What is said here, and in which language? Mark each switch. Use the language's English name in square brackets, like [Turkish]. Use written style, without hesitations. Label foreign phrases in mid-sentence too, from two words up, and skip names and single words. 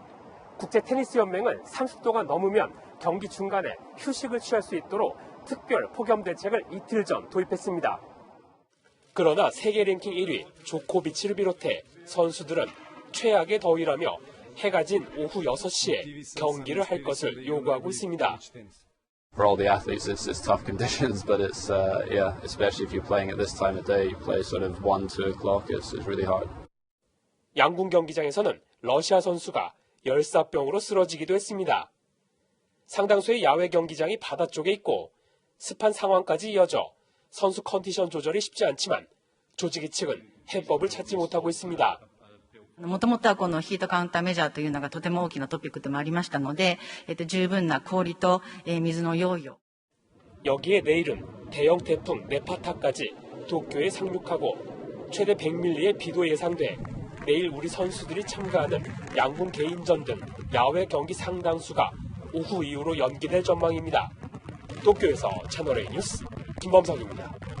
[Korean] 국제테니스연맹은 30도가 넘으면 경기 중간에 휴식을 취할 수 있도록 특별 폭염 대책을 이틀 전 도입했습니다. 그러나 세계 랭킹 1위 조코비치를 비롯해 선수들은 최악의 더위라며 해가 진 오후 6시에 경기를 할 것을 요구하고 있습니다. [English] For all the athletes, it's tough conditions, but it's especially if you're playing at this time of day, you play sort of 1, 2 o'clock, it's really hard. [Korean] 양궁 경기장에서는 러시아 선수가 열사병으로 쓰러지기도 했습니다. 상당수의 야외 경기장이 바다 쪽에 있고 습한 상황까지 이어져 선수 컨디션 조절이 쉽지 않지만 조직위 측은 해법을 찾지 못하고 있습니다. [Japanese] もともとはこのヒートカウンターメジャーというのがとても大きなトピックでもありましたので、十分な氷と水の用意を。 [Korean] 여기에 내일은 대형 태풍 네파타까지 도쿄에 상륙하고 최대 100밀리의 비도 예상돼 내일 우리 선수들이 참가하는 양궁 개인전 등 야외 경기 상당수가 오후 이후로 연기될 전망입니다. 도쿄에서 채널A 뉴스 김범석입니다.